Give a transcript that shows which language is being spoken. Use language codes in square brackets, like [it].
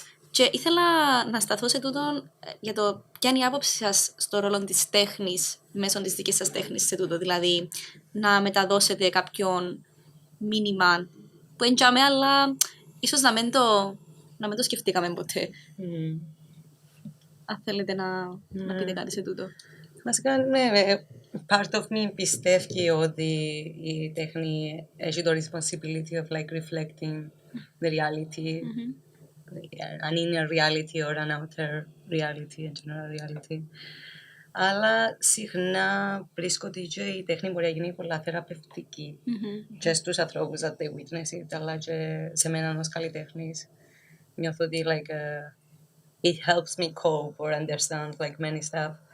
[el] Και ήθελα να σταθώ σε τούτο για το ποια είναι η άποψη σας στο ρόλο της τέχνης μέσω της δικής σας τέχνης σε τούτο. Δηλαδή να μεταδώσετε κάποιον μήνυμα που εντιαμε, αλλά ίσως να μην το σκεφτήκαμε ποτέ. Αν θέλετε να πείτε κάτι σε τούτο. Βασικά, ναι, [en] part of me [el] πιστεύει ότι η τέχνη έχει το [en] responsibility of like reflecting the reality, an inner reality or an outer reality, a general reality. [el] Αλλά συχνά βρίσκω ότι και η τέχνη μπορεί να γίνει πολλά θεραπευτική και στους ανθρώπους [en] that they witness it, [el] αλλά και σε μένα ως καλλιτέχνης. Νιώθω ότι [en] like, it helps me cope or understand like many stuff.